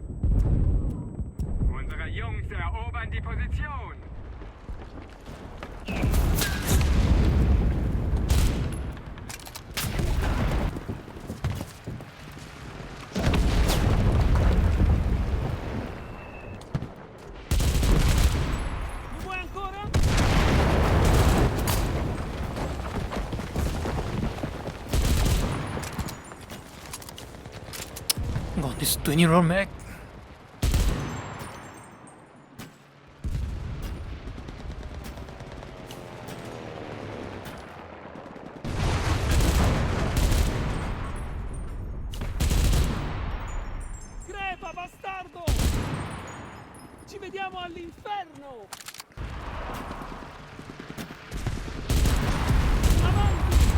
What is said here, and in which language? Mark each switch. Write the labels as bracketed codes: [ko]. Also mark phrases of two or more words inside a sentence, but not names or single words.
[de] Unsere Jungs erobern die Position. [it] Mi vuoi ancora? [en] God, this 20-round mag. [it] Crepa, bastardo! Ci vediamo all'inferno! Avanti!